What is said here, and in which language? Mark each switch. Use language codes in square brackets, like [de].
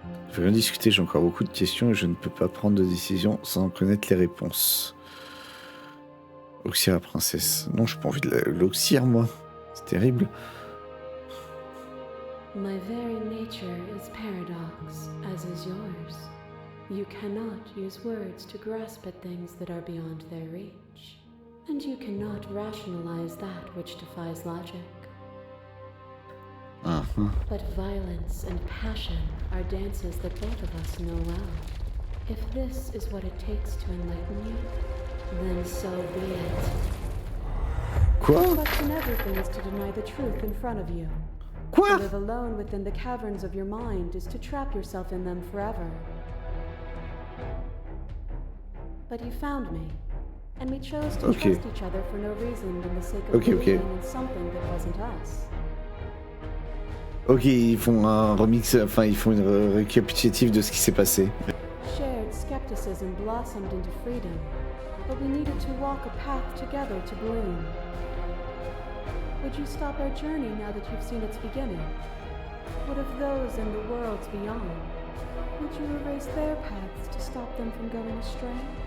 [fr] Je veux bien discuter, j'ai encore beaucoup de questions et je ne peux pas prendre de décision sans en connaître les réponses. Oxyre la princesse. Non, j'ai pas envie de l'oxyre, moi. C'est terrible. [en] My very nature is paradox, as is yours. You cannot use words to grasp at things that are beyond their reach. And you cannot rationalize that which defies logic. Uh-huh. But violence and passion are dances that both of us know well. If this is what it takes to enlighten you, then so be it. [fr] Quoi? [en] Question everything is to deny the truth in front of you. [fr] Quoi? [en] To live alone within the caverns of your mind is to trap yourself in them forever. But you found me, and we chose to Okay. trust each other for no reason than the sake of Okay, okay. believing in something that wasn't us. [fr] Ok, ils font un remix, enfin ils font une récapitulative de ce qui s'est passé. [en] Shared skepticism blossomed into freedom, but we needed to walk a path together to bloom. Would you stop our journey now that you've seen its beginning? What of those in the worlds beyond? Would you erase their paths to stop them from going astray?